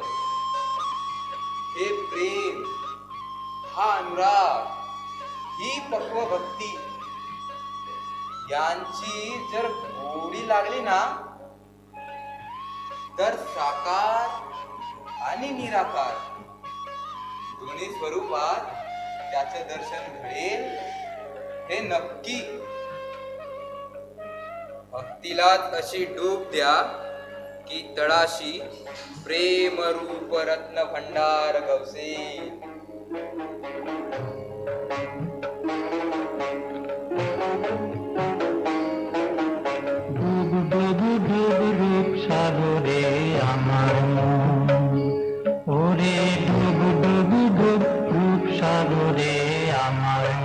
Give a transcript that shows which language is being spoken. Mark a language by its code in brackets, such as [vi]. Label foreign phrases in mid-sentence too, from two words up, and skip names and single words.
[mr] हे प्रेम, हा अनुराग, ही पक्व भक्ती यांची जर गोडी लागली ना, तर साकार आणि निराकार दोन्ही स्वरूपात त्याचे दर्शन घडेल हे नक्की. भक्तीलाच अशी डूब द्या की तळाशी प्रेम रूप रत्न भंडार गवसेल. [bn] সাগরে আমার ওরে ডুব ডুব ডুব রূপ সাগরে আমার